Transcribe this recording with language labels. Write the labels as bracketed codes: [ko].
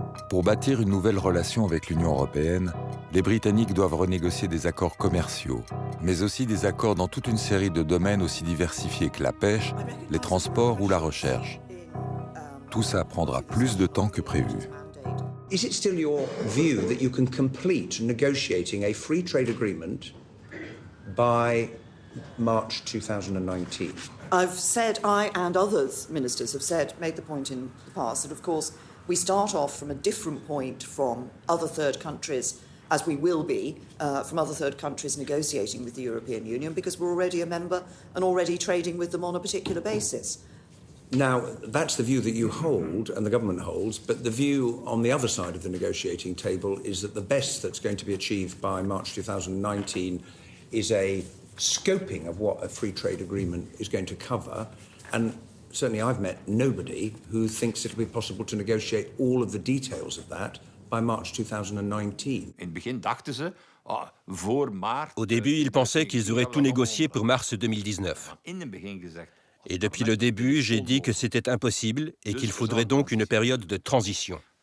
[fr] Pour bâtir une nouvelle relation avec l'Union européenne, les Britanniques doivent renégocier des accords commerciaux, mais aussi des accords dans toute une série de domaines aussi diversifiés que la pêche, les transports ou la recherche. Tout ça prendra plus de temps que prévu. [en] Is it still your view that you can complete negotiating a free trade agreement by March 2019? I've said, I and others, ministers, have said, made the point in the past that, of course, we start off from a different point from other third countries, as we will be, from other third countries negotiating with the European Union, because we're already a member and already trading with them on a particular basis. Now, that's the view that you hold and the government holds, but the view on the other side of the negotiating table is that the best that's going to be achieved by March 2019 is a scoping of what a free trade agreement is going to cover. And certainly I've met nobody who thinks it'll be possible to negotiate all of the details of that by March 2019. [fr] Au début, ils pensaient qu'ils auraient tout négocié pour mars 2019. Et depuis le début, j'ai dit que c'était impossible et qu'il faudrait donc une période de transition.